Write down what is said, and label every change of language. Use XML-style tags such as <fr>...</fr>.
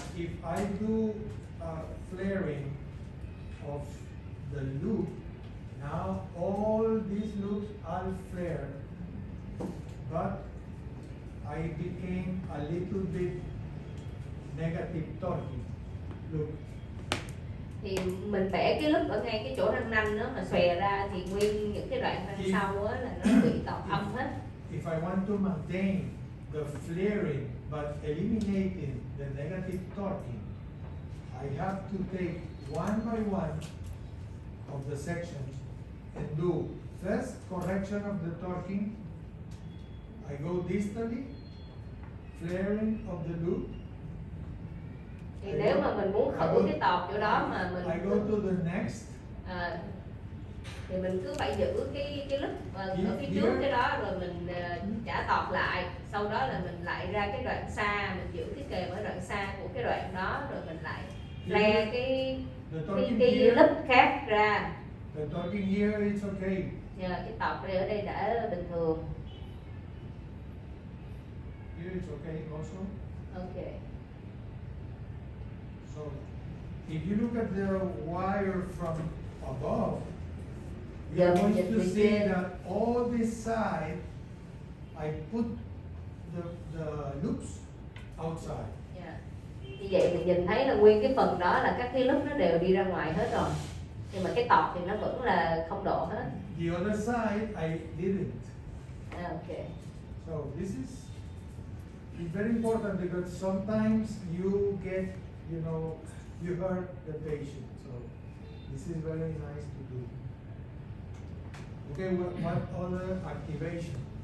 <en>If I do flaring of the loop, now all these loops are flared, but I became a little bit negative torque. Look,</en> <vi>Thì mình vẽ cái lớp ở ngay cái chỗ răng nanh đó mà xòe ra thì nguyên những cái đoạn răng sau á là nó bị tọt âm hết.</vi> <en>if I want to maintain the flaring but eliminating the negative torque, I have to take one by one of the sections and do first correction of the torque. I go distally, flaring of the loop.</en> <vi>Thì nếu mà mình muốn khử cái tọt chỗ đó mà mình</vi> <en>I go to the next.</en> <vi>Thì mình cứ phải giữ cái lớp ở phía trước cái đó rồi mình trả tọt lại, sau đó là mình lại ra cái đoạn xa, mình giữ cái kềm ở đoạn xa của cái đoạn đó rồi mình lại le cái lớp khác ra.</vi> <en>The torque here it's okay.</en> <vi>Cái tọt đây ở đây đã bình thường.</vi> <en>Here it's okay also. Ok. So, if you look at the wire from above, you're going to see that all this side, I put the loops outside.</en> <vi>Như vậy mình nhìn thấy là nguyên cái phần đó là các cái lớp nó đều đi ra ngoài hết rồi. Nhưng mà cái tọt thì nó vẫn là không độ hết.</vi> <en>The other side, I didn't. Ok. So this is it's very important because sometimes you get, you hurt the patient. So this is very nice to do. Okay, what other activation?</en>